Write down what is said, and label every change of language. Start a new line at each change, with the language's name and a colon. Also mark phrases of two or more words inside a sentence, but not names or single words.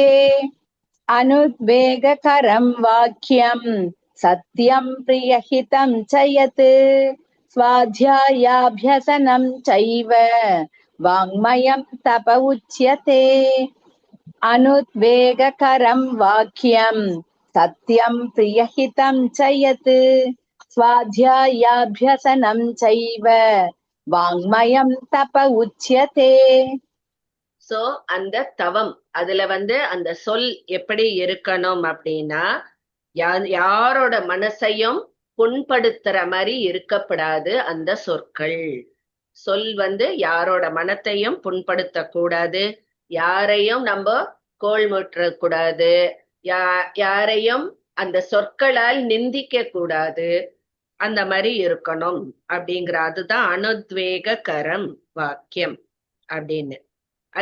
Sanskrit: अनुद्वेगकरं वाक्यं सत्यं प्रियहितं च यत् स्वाध्यायाभ्यसनं चैव वाङ्मयं तप उच्यते. अनुद्वेगकरं वाक्यं सत्यं प्रियहितं च यत् स्वाध्यायाभ्यसनं चैव वाङ्मयं तप उच्यते.
Tamil: சோ அந்த தவம் அதுல அந்த சொல் எப்படி இருக்கணும் அப்படின்னா, யாரோட மனசையும் புண்படுத்துற மாதிரி இருக்கப்படாது. அந்த சொற்கள் சொல் யாரோட மனத்தையும் புண்படுத்த கூடாது, யாரையும் நம்ம கோள் முற்ற கூடாது, யாரையும் அந்த சொற்களால் நிந்திக்க கூடாது, அந்த மாதிரி இருக்கணும் அப்படிங்கிற அதுதான்
Sanskrit: अनुद्वेगकरं वाक्यम्
Tamil: அப்படின்னு.